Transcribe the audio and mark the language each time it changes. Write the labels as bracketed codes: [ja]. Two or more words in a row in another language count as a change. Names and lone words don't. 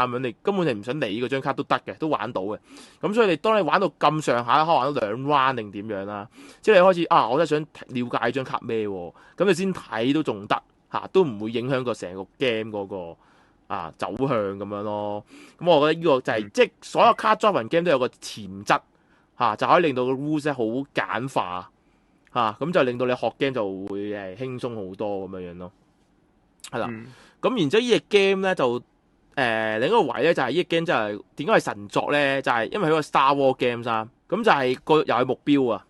[yue] 咁樣你根本你唔想理嗰張卡都得嘅，都玩到嘅。咁所以當你玩到咁上下，可能玩到2 round 定點樣啦，即係你開始我真係想了解張卡咩喎，咁你先睇都仲得都唔會影響個成個 game 嗰個走向咁樣咯。咁我覺得呢個就係即係所有 [en] card drafting game [yue] 都有個潛質就可以令到個 rules 好簡化咁就令到你學 game 就會輕鬆好多咁樣樣咯。係啦。咁然之後呢隻 game 咧就另一個位咧就係呢隻 game 真係點解係神作咧？就係因為佢個 Star War Games 啊，咁就係個遊戲目標啊。